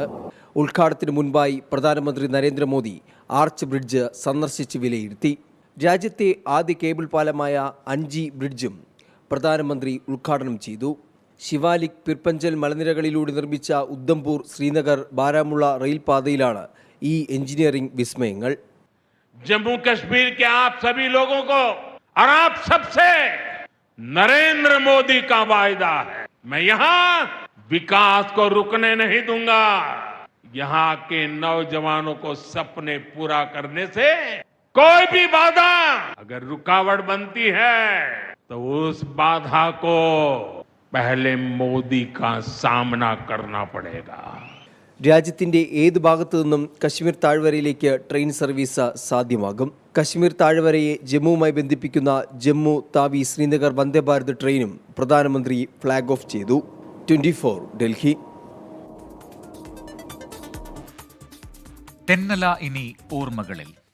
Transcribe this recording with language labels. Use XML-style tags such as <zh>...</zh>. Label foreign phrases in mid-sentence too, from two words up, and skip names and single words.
<ml>ഉദ്ഘാടനത്തിന് മുൻപായി പ്രധാനമന്ത്രി നരേന്ദ്രമോദി ആർച്ച് ബ്രിഡ്ജ് സന്ദർശിച്ച് വിലയിരുത്തി. രാജ്യത്തെ ആദ്യ കേബിൾ പാലമായ അഞ്ചി ബ്രിഡ്ജും പ്രധാനമന്ത്രി ഉദ്ഘാടനം ചെയ്തു. ശിവാലിക് പിർപ്പഞ്ചൽ മലനിരകളിലൂടെ നിർമ്മിച്ച ഉധംപൂർ ശ്രീനഗർ ബാരാമുള്ള റെയിൽ പാതയിലാണ് ഈ എഞ്ചിനീയറിംഗ് വിസ്മയങ്ങൾ.</ml> <hi>जम्मू कश्मीर के आप सभी लोगों को और आप सबसे नरेंद्र मोदी का वायदा है, मैं यहाँ विकास को रुकने नहीं दूंगा. यहाँ के नौजवानों को सपने पूरा करने से कोई भी बाधा अगर रुकावट बनती है तो उस बाधा को पहले मोदी का सामना करना पड़ेगा.</hi> <ml>രാജ്യത്തിന്റെ ഏത് ഭാഗത്തു നിന്നും കശ്മീർ താഴ്വരയിലേക്ക് ട്രെയിൻ സർവീസ് സാധ്യമാകും. കശ്മീർ താഴ്വരയെ ജമ്മുവുമായി ബന്ധിപ്പിക്കുന്ന ജമ്മു താവി ശ്രീനഗർ വന്ദേ ഭാരത് ട്രെയിനും പ്രധാനമന്ത്രി ഫ്ലാഗ് ഓഫ് ചെയ്തു. 24 ഡൽഹി. തെന്നല ഇനി ഓർമ്മകളിൽ.</ml>